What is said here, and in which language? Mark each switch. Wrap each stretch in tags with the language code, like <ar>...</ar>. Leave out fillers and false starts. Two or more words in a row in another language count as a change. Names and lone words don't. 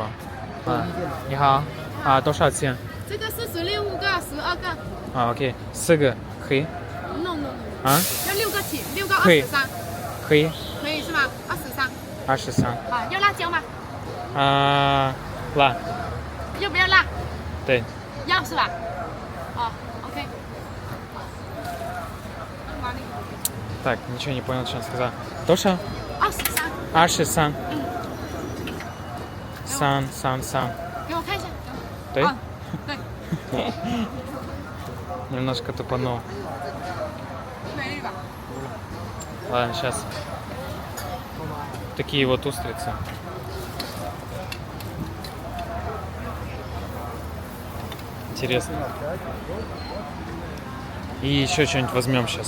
<ru>Ни хао. А,</ru> <zh>多少钱? 这个是16个、12个。</zh> <ru>А, окей.</ru> <zh>4 个可以?</zh> <en>No no no。</en> <zh>啊？要6个起，6个23。可以。可以是吧？23。 23。啊，要辣椒吗？啊，辣。要不要辣？对。要是吧？哦 ，OK。</zh> <ru>Так, ничего не понял, что он сказал.</ru> <zh>多少? 23。 23. 3. 给我看一下。对？对。</zh> <ru>Немножко тупанул.</ru> <zh>美丽吧？</zh> <ru>Ладно, сейчас. Такие вот устрицы. Интересно. И еще что-нибудь возьмем сейчас.</ru>